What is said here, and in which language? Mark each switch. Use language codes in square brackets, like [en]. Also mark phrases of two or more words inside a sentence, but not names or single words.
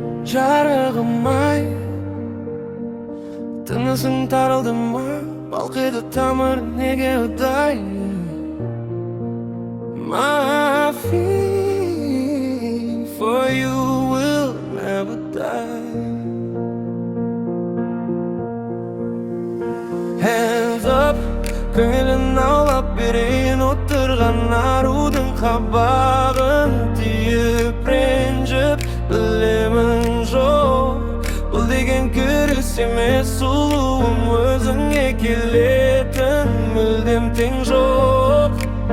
[kk] Жарығым-ай, тынысың тарылды ма? Балқиды тамыр неге ұдайы? [en] My feeling for you will never die. Hands up, [kk] көңілін аулап берейін. Отырған арудың қабағын түйіп ренжіп білемін жоқ. Бұл деген күрес емес, сұлуым, өзіңе келетін мүлдем тең жоқ.